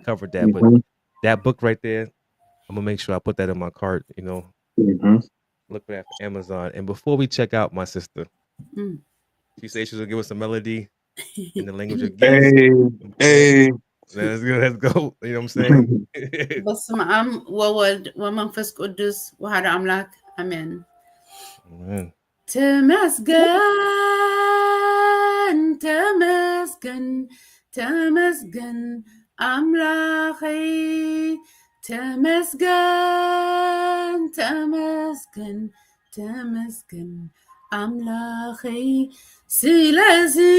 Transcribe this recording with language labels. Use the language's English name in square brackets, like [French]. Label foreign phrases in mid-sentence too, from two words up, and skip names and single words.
[English] We covered that, but that book right there, I'm gonna make sure I put that in my cart. Look for that for Amazon. And before we check out, my sister, Mm. she said she's gonna give us a melody in the language of geese. Hey, Okay, hey. let's go. Let's go. You know what I'm saying? [Geez] በስመ አብ ወወልድ ወመንፈስ ቅዱስ ወሐደ አምላክ አሜን። [English] Man. [Tigrinya] ተመስገን ተመስገን ተመስገን አምላኸይ ተመስገን ተመስገን ተመስገን አምላኸይ ስለዚ